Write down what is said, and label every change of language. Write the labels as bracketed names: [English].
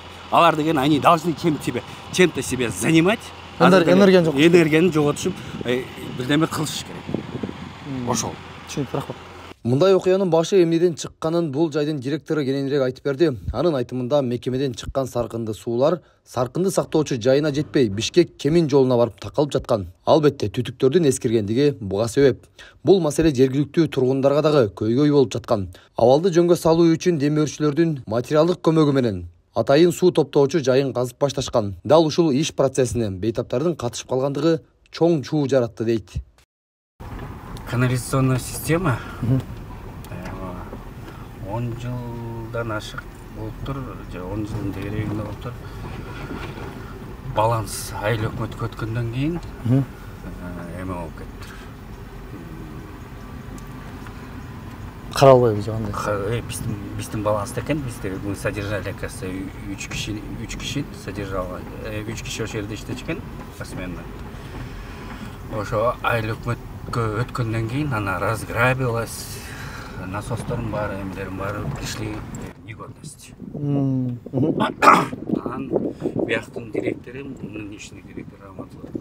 [Kyrgyz] Алар деген [Russian] они должны чем-то себя занимать. [Kyrgyz] Энергияны жоготушуп, бирдеме кылыш керек. Ошол. Түшүнүктүү, рахмат. Мындай окуянын башы эмнеден чыкканын бул жайдын директору кененирээк айтып берди. Анын айтымында мекемеден чыккан саркынды суулар саркынды сактоочу жайына жетпей Бишкек Кемин жолуна барып такалып жаткан. Албетте түтүктөрдүн эскиргендиги буга себеп. Бул маселе жергиликтүү тургундарга дагы көйгөй болуп жаткан. Абалды жөнгө салуу үчүн демир өрчүлөрдүн материалдык көмөгү менен атайын суу топтоочу жайын казып башташкан. Дал ушул иш процессине бейтаптардын катышып калгандыгы чоң чуу жаратты дейт. Канализационная система 10 жылдан ашык болуптур, же 10 жылдын тегерегинде болуптур. Баланс айыл өкмөткө өткөндөн кийин эме болуп кетти. Каралбайбы же кандай? Биздин баланста экен, бизде [Russian] мы содержали, кажется, [Kyrgyz] 3 киши содержало. 3 киши ошол жерде иштечкен посменно. Ошо айыл өкмөткө өткөндөн кийин ана разграбилась. Насостордун баары, эмелердин баары [Russian] пришли в негодность. [Kyrgyz] Анан бияктын директору, [Russian] нынешний директор [Kyrgyz] Раматов.